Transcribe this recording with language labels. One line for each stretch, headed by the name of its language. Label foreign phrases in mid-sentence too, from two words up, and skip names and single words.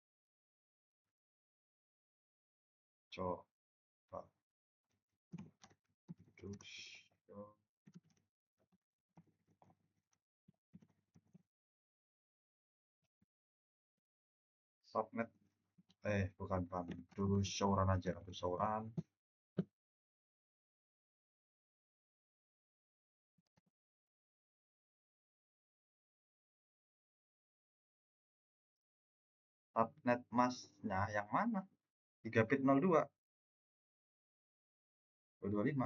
Indonesian: Coba terus subnet, bukan
English: do show run
Indonesian: aja,
English: do show run.
Indonesian: Subnet masnya yang mana? 3 bit 02 225.